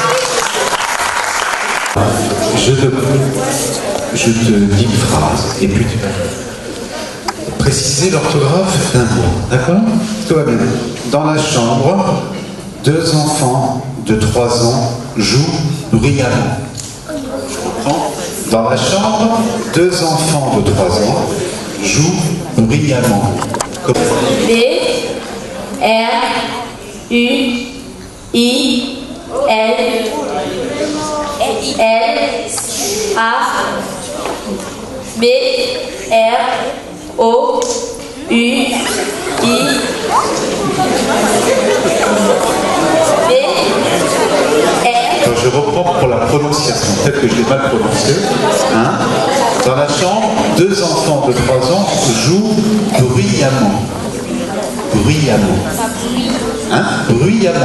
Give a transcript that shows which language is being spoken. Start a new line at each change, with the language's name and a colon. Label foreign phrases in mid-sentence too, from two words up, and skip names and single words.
French: Je te dis une phrase, et puis tu vas préciser l'orthographe d'un mot. D'accord? Tout va bien. Dans la chambre, 2 enfants de 3 ans jouent bruyamment. Je reprends. Dans la chambre, 2 enfants de 3 ans jouent bruyamment. B R U I L L A B R O U I B R. Alors je reprends pour la prononciation, peut-être que je l'ai mal prononcé. Hein? Dans la chambre, 2 enfants de 3 ans jouent bruyamment. Bruyamment. Hein? Bruyamment.